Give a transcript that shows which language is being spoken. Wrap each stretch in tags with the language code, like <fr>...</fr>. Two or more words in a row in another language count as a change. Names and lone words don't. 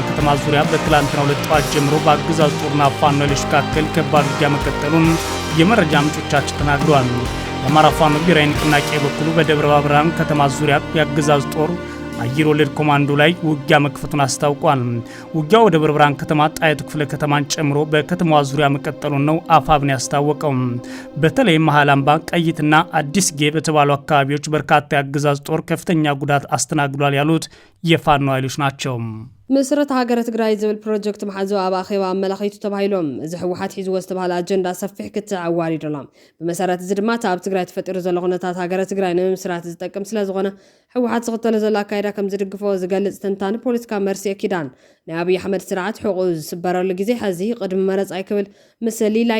<am>ከተማ ዙሪያ በትላንትናው ዕለት ጠዋት ጀምሮ በአገዛዙ ጦርና ፋኖ ኃይሎች መካከል ከባድ ውጊያ መቀጠሉን የመረጃ ምንጮቻችን ተናግረዋል። የአማራ ፋኖ ብሔራዊ ንቅናቄ በኩሉ በደብረ ብርሃን ከተማ ዙሪያ የአገዛዙ ጦር አየር ወለድ ኮማንዶ ላይ ውጊያ መክፈቱን አስታውቋል። ውጊያው ወደ ደብረ ብርሃን ከተማ ጣይቱ ክፍለ ከተማን ጨምሮ በከተማዋ ዙሪያ መቀጠሉን ነው አፋብን ያስታወቀው። በተለይ መሃል አምባ፣ ቀይትና አዲስ ጌ በተባሉ አካባቢዎች በርካታ የአገዛዙ ጦር ከፍተኛ ጉዳት አስተናግዷል ያሉት የፋኖ ኃይሎች ናቸው።</am> <ti>ምስረት ሃገረ ትግራይ ዝብል ፕሮጀክት መሓዞ ኣብ ኣኼባ ኣመላኺቱ ተባሂሎም እዚ ሕወሓት ሒዝዎ ዝተባሃለ ኣጀንዳ ሰፊሕ ክትዕ ኣዋሪዶሎም ብመሰረት እዚ ድማ ኣብ ትግራይ ተፈጢሩ ዘሎ ኩነታት ሃገረ ትግራይ ንምምስራት ዝጠቅም ስለ ዝኾነ ሕወሓት ዝኽተሎ ዘሎ ኣካይዳ ከም ዝድግፎ ዝገልጽ ትንታኒ ፖለቲካ መርሲኤ ኪዳን ናይ ኣብዪ ኣሕመድ ስርዓት ሕቑ ዝስበረሉ ግዜ ሕዚ ቅድሚ መረፃ ይክብል ምስ ሊላይ</ti>